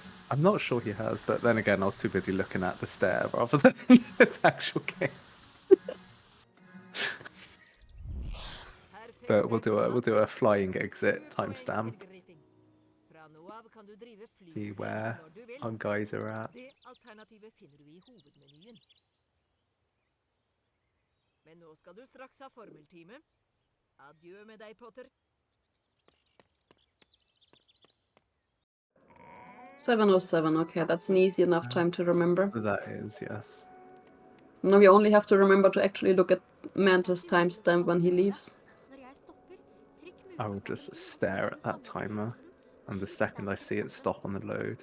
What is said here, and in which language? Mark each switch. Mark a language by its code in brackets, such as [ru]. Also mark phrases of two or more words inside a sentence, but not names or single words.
[en] I'm not sure he has, but then again, I was too busy looking at the stare rather than the actual game. But we'll do a flying exit timestamp. See where our guys are at. [no] Men nå skal du straks ha formeltime. Adjø med deg, Potter. [en] 7:07. Okay, that's an easy enough time to remember. That is, yes. Now we only have to remember to actually look at Mantis' timestamp when he leaves. I will just stare at that timer, and the second I see it stop on the load.